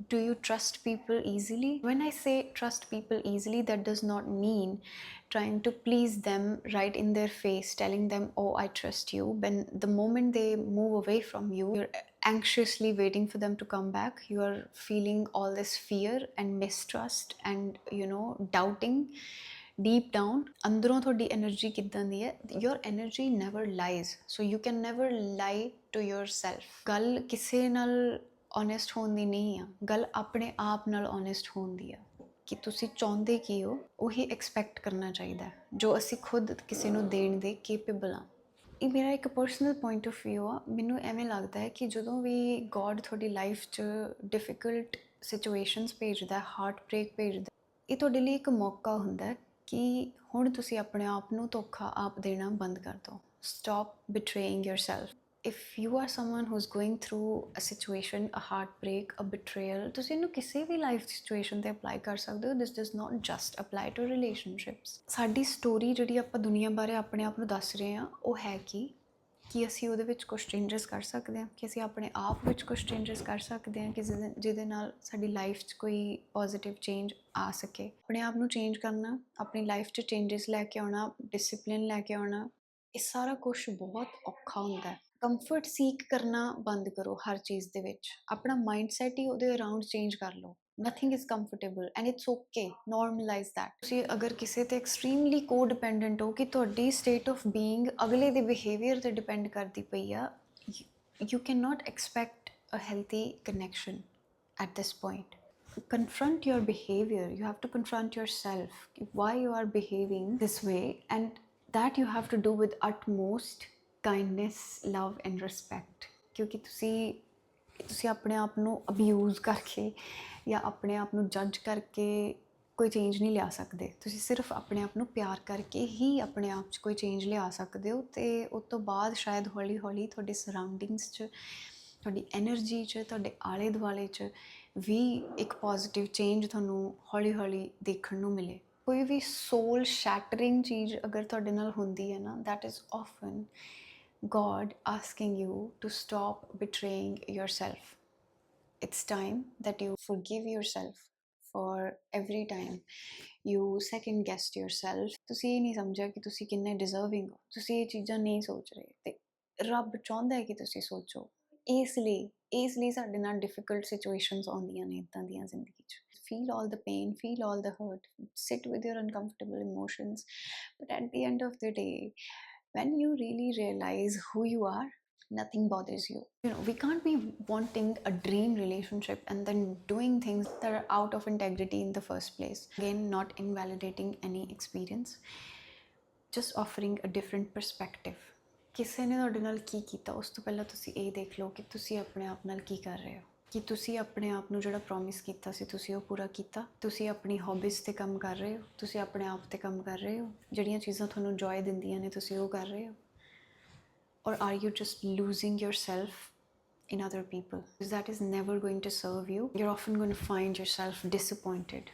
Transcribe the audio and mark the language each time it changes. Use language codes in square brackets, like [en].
[en] Do you trust people easily? When I say trust people easily, that does not mean trying to please them right in their face, telling them, oh, I trust you. When the moment they move away from you, you're anxiously waiting for them to come back. You are feeling all this fear and mistrust and doubting deep down. [pa] ਅੰਦਰੋਂ ਤੁਹਾਡੀ energy ਕਿੱਦਾਂ ਦੀ ਹੈ? [en] your energy never lies, so you can never lie to yourself. [pa] ਗੱਲ ਕਿਸੇ ਨਾਲ honest ਹੋਣ ਦੀ ਨਹੀਂ ਆ, ਗੱਲ ਆਪਣੇ ਆਪ ਨਾਲ honest ਹੋਣ ਦੀ ਆ ਕਿ ਤੁਸੀਂ ਚਾਹੁੰਦੇ ਕੀ ਹੋ, ਉਹੀ ਐਕਸਪੈਕਟ ਕਰਨਾ ਚਾਹੀਦਾ ਜੋ ਅਸੀਂ ਖੁਦ ਕਿਸੇ ਨੂੰ ਦੇਣ ਦੇ ਕੇਪੇਬਲ ਹਾਂ। ਇਹ ਮੇਰਾ ਇੱਕ ਪਰਸਨਲ ਪੁਆਇੰਟ ਆਫ ਵਿਊ ਆ। ਮੈਨੂੰ ਐਵੇਂ ਲੱਗਦਾ ਹੈ ਕਿ ਜਦੋਂ ਵੀ ਗੋਡ ਤੁਹਾਡੀ ਲਾਈਫ 'ਚ ਡਿਫਿਕਲਟ ਸਿਚੁਏਸ਼ਨਸ ਭੇਜਦਾ, ਹਾਰਟ ਬ੍ਰੇਕ ਭੇਜਦਾ, ਇਹ ਤੁਹਾਡੇ ਲਈ ਇੱਕ ਮੌਕਾ ਹੁੰਦਾ ਕਿ ਹੁਣ ਤੁਸੀਂ ਆਪਣੇ ਆਪ ਨੂੰ ਧੋਖਾ ਆਪ ਦੇਣਾ ਬੰਦ ਕਰ ਦਿਓ। [en] Stop betraying yourself. if you are someone who's going through a situation, a heartbreak, a betrayal, [pa] ਤੁਸੀਂ ਇਹਨੂੰ ਕਿਸੇ ਵੀ ਲਾਈਫ ਸਿਚੁਏਸ਼ਨ ਤੇ ਅਪਲਾਈ ਕਰ ਸਕਦੇ ਹੋ. [en] This does not just apply to relationships. [pa] ਸਾਡੀ ਸਟੋਰੀ ਜਿਹੜੀ ਆਪਾਂ ਦੁਨੀਆ ਬਾਰੇ ਆਪਣੇ ਆਪ ਨੂੰ ਦੱਸ ਰਹੇ ਹਾਂ, ਉਹ ਹੈ ਕਿ ਅਸੀਂ ਉਹਦੇ ਵਿੱਚ ਕੁਝ ਚੇਂਜਸ ਕਰ ਸਕਦੇ ਹਾਂ, ਕਿ ਅਸੀਂ ਆਪਣੇ ਆਪ ਵਿੱਚ ਕੁਝ ਚੇਂਜਸ ਕਰ ਸਕਦੇ ਹਾਂ, ਕਿ ਜਿਹਦੇ ਨਾਲ ਸਾਡੀ ਲਾਈਫ 'ਚ ਕੋਈ ਪੋਜ਼ੀਟਿਵ ਚੇਂਜ ਆ ਸਕੇ. ਆਪਣੇ ਆਪ ਨੂੰ ਚੇਂਜ ਕਰਨਾ, ਆਪਣੀ ਲਾਈਫ 'ਚ ਚੇਂਜਸ ਲੈ ਕੇ ਆਉਣਾ, ਡਿਸਿਪਲਿਨ ਲੈ ਕੇ ਆਉਣਾ, ਇਹ ਸਾਰਾ ਕੁਝ ਬਹੁਤ ਔਖਾ ਹੁੰਦਾ ਹੈ. ਕੰਫਰਟ ਸੀਕ ਕਰਨਾ ਬੰਦ ਕਰੋ ਹਰ ਚੀਜ਼ ਦੇ ਵਿੱਚ. ਆਪਣਾ ਮਾਈਂਡਸੈਟ ਹੀ ਉਹਦੇ ਅਰਾਊਂਡ ਚੇਂਜ ਕਰ ਲਓ. [en] Nothing is comfortable and it's okay. Normalise that. [pa] ਤੁਸੀਂ ਅਗਰ ਕਿਸੇ ਤੇ ਐਕਸਟ੍ਰੀਮਲੀ ਕੋ ਡਿਪੈਂਡੈਂਟ ਹੋ ਕਿ ਤੁਹਾਡੀ ਸਟੇਟ ਆਫ ਬੀਇੰਗ ਅਗਲੇ ਦੇ ਬਿਹੇਵੀਅਰ ਤੇ ਡਿਪੈਂਡ ਕਰਦੀ ਪਈ ਆ, [en] You can not expect a healthy connection at this point. Confront your behavior. You have to confront yourself why you are behaving this way, and that you have to do with utmost kindness, love and respect. [pa] ਕਿਉਂਕਿ ਤੁਸੀਂ ਆਪਣੇ ਆਪ ਨੂੰ abuse ਕਰਕੇ ਜਾਂ ਆਪਣੇ ਆਪ ਨੂੰ ਜੱਜ ਕਰਕੇ ਕੋਈ ਚੇਂਜ ਨਹੀਂ ਲਿਆ ਸਕਦੇ. ਤੁਸੀਂ ਸਿਰਫ ਆਪਣੇ ਆਪ ਨੂੰ ਪਿਆਰ ਕਰਕੇ ਹੀ ਆਪਣੇ ਆਪ 'ਚ ਕੋਈ ਚੇਂਜ ਲਿਆ ਸਕਦੇ ਹੋ. ਅਤੇ ਉਸ ਤੋਂ ਬਾਅਦ ਸ਼ਾਇਦ ਹੌਲੀ ਹੌਲੀ ਤੁਹਾਡੇ ਸਰਾਊਂਡਿੰਗਸ 'ਚ, ਤੁਹਾਡੀ ਐਨਰਜੀ 'ਚ, ਤੁਹਾਡੇ ਆਲੇ ਦੁਆਲੇ 'ਚ ਵੀ ਇੱਕ ਪੋਜ਼ੀਟਿਵ ਚੇਂਜ ਤੁਹਾਨੂੰ ਹੌਲੀ ਹੌਲੀ ਦੇਖਣ ਨੂੰ ਮਿਲੇ. ਕੋਈ ਵੀ ਸੋਲ ਸ਼ੈਟਰਿੰਗ ਚੀਜ਼ ਅਗਰ ਤੁਹਾਡੇ ਨਾਲ ਹੁੰਦੀ ਹੈ ਨਾ, [en] That is often God asking you to stop betraying yourself. It's time that you forgive yourself for every time you second guessed yourself. [pa] ਤੁਸੀਂ ਇਹ ਨਹੀਂ ਸਮਝਿਆ ਕਿ ਤੁਸੀਂ ਕਿੰਨੇ ਡਿਜ਼ਰਵਿੰਗ ਹੋ. ਤੁਸੀਂ ਇਹ ਚੀਜ਼ਾਂ ਨਹੀਂ ਸੋਚ ਰਹੇ ਤੇ ਰੱਬ ਚਾਹੁੰਦਾ ਹੈ ਕਿ ਤੁਸੀਂ ਸੋਚੋ. ਇਸ ਲਈ ਸਾਡੇ ਨਾਲ ਡਿਫਿਕਲਟ ਸਿਚੁਏਸ਼ਨਸ ਆਉਂਦੀਆਂ ਨੇ ਇੱਦਾਂ ਦੀਆਂ ਜ਼ਿੰਦਗੀ 'ਚ. [en] Feel all the pain, feel all the hurt, sit with your uncomfortable emotions, but at the end of the day, when you really realize who you are, nothing bothers you. We can't be wanting a dream relationship and then doing things that are out of integrity in the first place. Again, not invalidating any experience, just offering a different perspective. [pa] ਕਿਸੇ ਨੇ ਤੁਹਾਡੇ ਨਾਲ ਕੀ ਕੀਤਾ, ਉਸ ਤੋਂ ਪਹਿਲਾਂ ਤੁਸੀਂ ਇਹ ਦੇਖ ਲਓ ਕਿ ਤੁਸੀਂ ਆਪਣੇ ਆਪ ਨਾਲ ਕੀ ਕਰ ਰਹੇ ਹੋ. ਕਿ ਤੁਸੀਂ ਆਪਣੇ ਆਪ ਨੂੰ ਜਿਹੜਾ ਪ੍ਰੋਮਿਸ ਕੀਤਾ ਸੀ ਤੁਸੀਂ ਉਹ ਪੂਰਾ ਕੀਤਾ. ਤੁਸੀਂ ਆਪਣੀ ਹੌਬੀਜ਼ 'ਤੇ ਕੰਮ ਕਰ ਰਹੇ ਹੋ, ਤੁਸੀਂ ਆਪਣੇ ਆਪ 'ਤੇ ਕੰਮ ਕਰ ਰਹੇ ਹੋ. ਜਿਹੜੀਆਂ ਚੀਜ਼ਾਂ ਤੁਹਾਨੂੰ ਜੋਏ ਦਿੰਦੀਆਂ ਨੇ ਤੁਸੀਂ ਉਹ ਕਰ ਰਹੇ ਹੋ. [en] Or are you just losing yourself in other people? Because that is never going to serve you. You're often going to find yourself disappointed